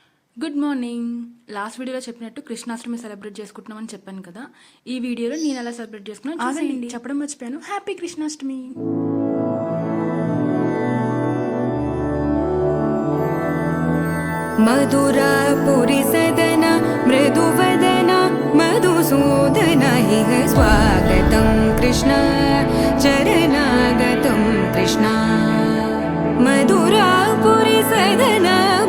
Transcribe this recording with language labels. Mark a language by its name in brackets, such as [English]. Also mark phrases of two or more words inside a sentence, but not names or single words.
[English] good morning. last videoలో [Telugu] చెప్పినట్టు కృష్ణాష్టమి సెలబ్రేట్ చేసుకుంటున్నామని చెప్పాను కదా. ఈ వీడియోలో నేను ఎలా సెలబ్రేట్ చేసుకున్నాను చూసేయండి. చెప్పడం మర్చిపోయాను, హ్యాపీ కృష్ణాష్టమి. [Sanskrit] मधुरापुरी सदन मृदुवदन मधुसूदन इह स्वागतं कृष्ण चरणागतं कृष्ण मधुरापुरी सदन